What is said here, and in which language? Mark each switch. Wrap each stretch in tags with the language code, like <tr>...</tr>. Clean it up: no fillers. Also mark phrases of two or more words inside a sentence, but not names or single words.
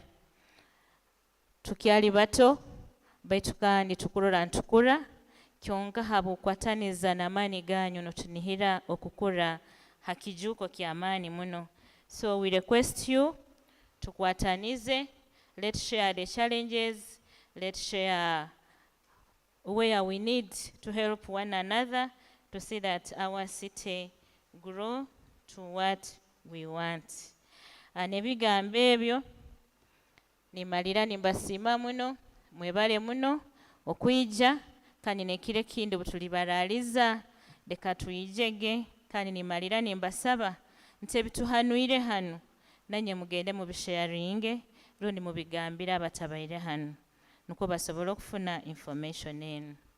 <nyo>Tukyali bato, baitu kandi tukurora ntukura, kyonka habukwataniza n'amaani ganyu notunihira okukura hakijuko ky'amaani muno.</nyo> <en>So we request you to kwatanize, let's share the challenges, let's share where we need to help one another to see that our city grow to what we want.</en> <nyo>Nebigambo ebyo nimalira nimbasiima muno, mwebale muno okwijja, kandi nekire kindi butulibaraaliza leka tuyijege, kandi nimalira nimbasaba nti ebituhanuire hanu nanye mugende mubisharinge rundi mubigambira abatabaire hanu nuko basobola okufuna information eno.</nyo>